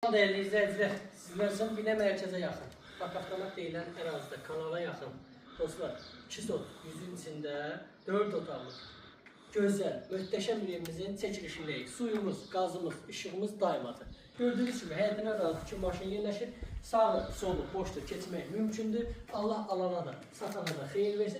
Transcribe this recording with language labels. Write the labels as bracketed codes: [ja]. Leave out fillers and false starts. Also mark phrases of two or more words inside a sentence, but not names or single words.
[tr] Değerli izleyiciler, sizler için bine merkeze yakın. [az] Bak avtomat deyilen ərazidə, kanala yaxın. Dostlar, 2 sot, yüzün içində 4 otaqlıq. Gözəl, möhtəşəm bir evimizin çəkilişindəyik. Suyumuz, qazımız, işığımız daimadır. [tr] Gördüğünüz kimi [az] həyətin ərazisi ki, maşın yerləşir. Sağı, solu, boşdur, keçmək mümkündür. Allah alana da, satana da xeyir versin.